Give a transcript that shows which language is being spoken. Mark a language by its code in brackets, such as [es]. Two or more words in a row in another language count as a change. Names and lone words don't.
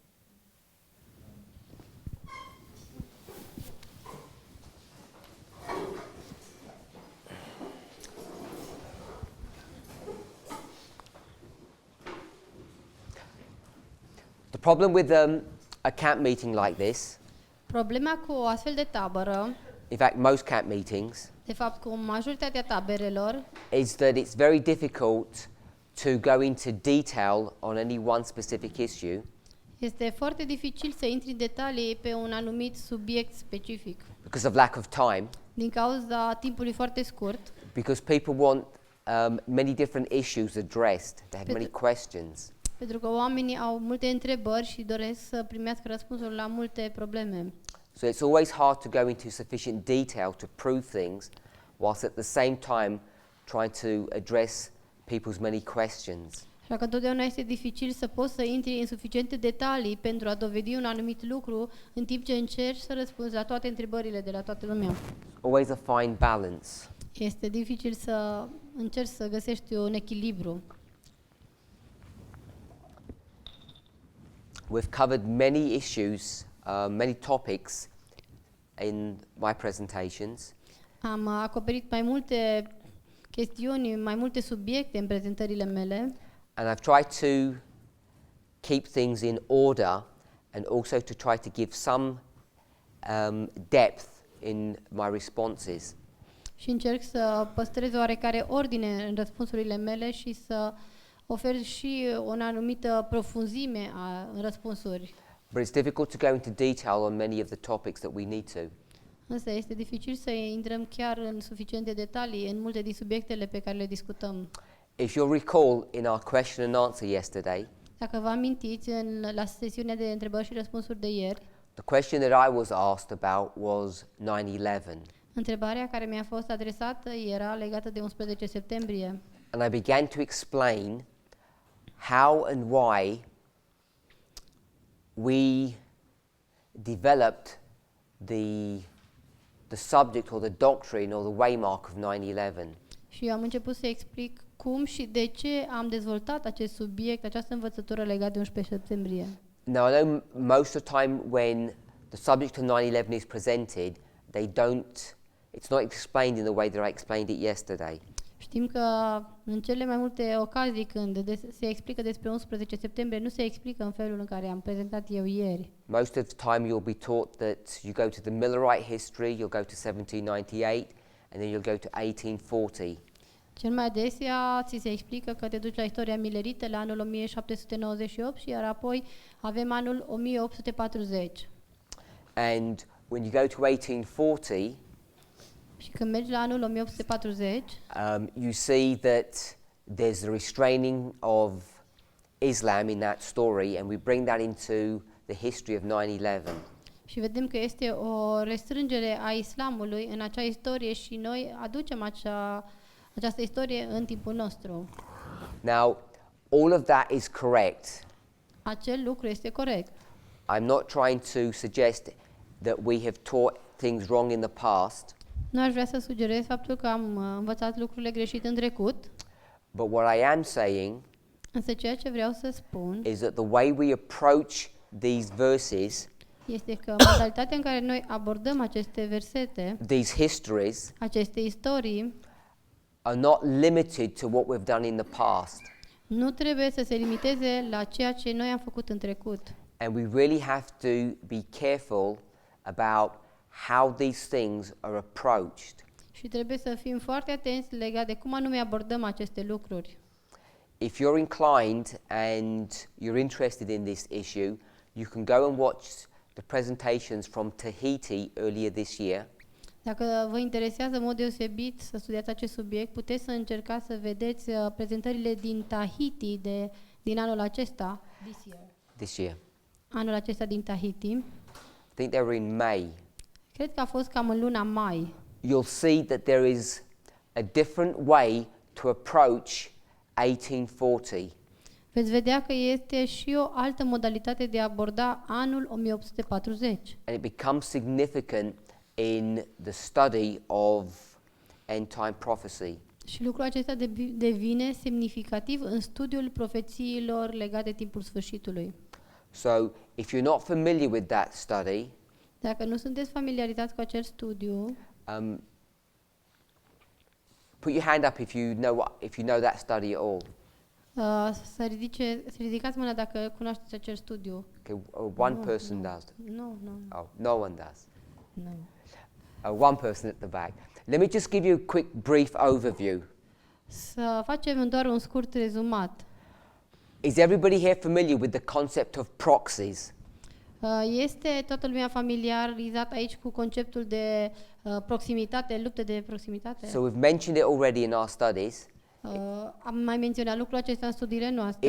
[en] The problem with a camp meeting like this, [ro] Problema cu o astfel de tabără, [en] in fact most camp meetings, [ro] de fapt cu majoritatea taberelor, [en] is that it's very difficult to go into detail on any one specific issue [ro] este foarte dificil să intri în detalii pe un anumit subiect specific. [en] because of lack of time, [ro] Din cauza timpului foarte scurt, [en] because people want many different issues addressed. They have many questions. [ro] pentru că oamenii au multe întrebări și doresc să primească răspunsuri la multe probleme. [en] So it's always hard to go into sufficient detail to prove things, whilst at the same time trying to address people's many questions. [ro] Așa că întotdeauna este dificil să poți să intri în suficiente detalii pentru a dovedi un anumit lucru, în timp ce încerci să răspunzi la toate întrebările de la toată lumea. [en] Always a fine balance. [ro] Este dificil să încerci să găsești un echilibru. [en] We've covered many issues, many topics in my presentations, [ro] Am acoperit mai multe chestiuni, mai multe subiecte în prezentările mele [en] and I've tried to keep things in order and also to try to give some depth in my responses. [ro] și încerc să păstrez oarecare ordine în răspunsurile mele și să ofer și o anumită profunzime în răspunsuri. [en] But it's difficult to go into detail on many of the topics that we need to. [ro] Însă este dificil să intrăm chiar în suficiente detalii în multe din subiectele pe care le discutăm. [en] If you'll recall in our question and answer yesterday, [ro] Dacă vă amintiți, la sesiunea de întrebări și răspunsuri de ieri, [en] the question that I was asked about was 9/11. [ro] întrebarea care mi-a fost adresată era legată de 11 septembrie. [en] And I began to explain how and why we developed the subject or the doctrine or the waymark of 9/11. [ro] Și eu am început să explic cum și de ce am dezvoltat acest subiect, această învățătură legată de 11 septembrie. [en] Now I know most of the time when the subject of 9/11 is presented, it's not explained in the way that I explained it yesterday. [ro] Știm că în cele mai multe ocazii când se explică despre 11 septembrie, nu se explică în felul în care am prezentat eu ieri. [en] Most of the time you'll be taught that you go to the Millerite history, you'll go to 1798, and then you'll go to 1840. [ro] Cel mai adesea ți se explică că te duci la istoria milerită la anul 1798 și iar apoi avem anul 1840. [en] And when you go to 1840, [ro] Și când mergi la anul 1840, [en] you see that there's the restraining of Islam in that story, and we bring that into the history of 9/11. [ro] și vedem că este o restrângere a islamului în acea istorie și noi aducem această istorie în timpul nostru. [en] Now, all of that is correct. [ro] Acel lucru este corect. [en] I'm not trying to suggest that we have taught things wrong in the past, [ro] Nu aș vrea să sugerez faptul că am învățat lucrurile greșite în trecut, [en] but what I am saying [ro] însă ceea ce vreau să spun [en] is that the way we approach these verses, [ro] este că modalitatea în care noi abordăm aceste versete, [en] these histories, [ro] aceste istorii, [en] are not limited to what we've done in the past. [ro] nu trebuie să se limiteze la ceea ce noi am făcut în trecut. [en] And we really have to be careful about how these things are approached. [ro] Și trebuie să fim foarte atenți legat de cum anume abordăm aceste lucruri. [en] If you're inclined and you're interested in this issue, you can go and watch the presentations from Tahiti earlier this year. [ro] Dacă vă interesează în mod deosebit să studiați acest subiect, puteți să încercați să vedeți prezentările din Tahiti din anul acesta, [en] This year. [ro] anul acesta din Tahiti. [en] I think they were in May. [ro] Cred că a fost cam în luna mai. [en] You'll see that there is a different way to approach 1840. [ro] Veți vedea că este și o altă modalitate de a aborda anul 1840. [en] And it becomes significant in the study of end-time prophecy. [ro] Și lucrul acesta devine semnificativ în studiul profețiilor legate de timpul sfârșitului. [en] So if you're not familiar with that study, [ro] Dacă nu sunteți familiarizați cu acest studiu, [en] put your hand up if you know that study at all. [ro] să ridicați mâna dacă cunoașteți acest studiu. [en] Okay, one person does. [ro] Nu. [en] Oh, no one does. [ro] Nu. [en] One person at the back. Let me just give you a quick, brief overview. [ro] Să facem doar un scurt rezumat. [en] Is everybody here familiar with the concept of proxies? [ro] Este toată lumea familiarizat aici cu conceptul de proximitate, lupte de proximitate? [en] So we've mentioned it already in our studies. [ro] Am mai menționat lucrul acesta în studiile noastre.